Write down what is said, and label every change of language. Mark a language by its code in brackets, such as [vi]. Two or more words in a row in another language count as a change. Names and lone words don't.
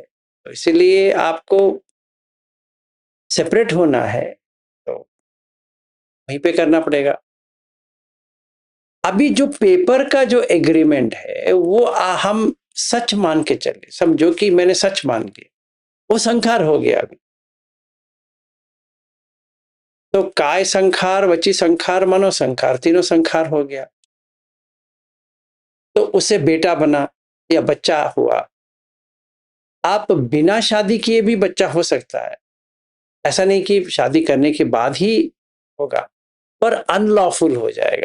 [hi] तो इसीलिए आपको सेपरेट होना है तो वहीं पे करना पड़ेगा। अभी जो पेपर का जो एग्रीमेंट है वो हम सच मान के चले, समझो कि मैंने सच मान लिया, वो संखार हो गया। अभी तो [pi] काय संखार, वची संखार, मनो संखार, [hi] तीनों संखार हो गया। तो उसे बेटा बना या बच्चा हुआ। आप बिना शादी किए भी बच्चा हो सकता है, ऐसा नहीं कि शादी करने के बाद ही होगा, पर अनलॉफुल हो जाएगा।